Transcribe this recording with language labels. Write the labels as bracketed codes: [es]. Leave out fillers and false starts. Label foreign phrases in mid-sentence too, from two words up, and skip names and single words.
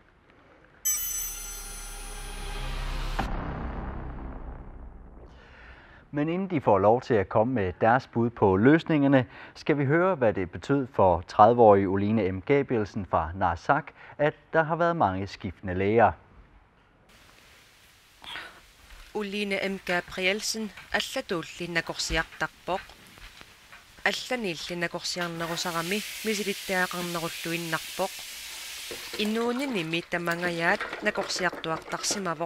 [da] Men inden de får lov til at komme med deres bud på løsningerne, skal vi høre, hvad det betød for 30-årige Oline M. Gabrielsen fra Narsaq, at der har været mange skiftende læger. Oline M. [kl] Gabrielsen, allatullinnakorsiartarpoq. Allanillinnakorsiarnerusarami misilitteaqarnerulluinnarpoq. Innuuninimi tamangayaat nakorsiartuartarsimavoq.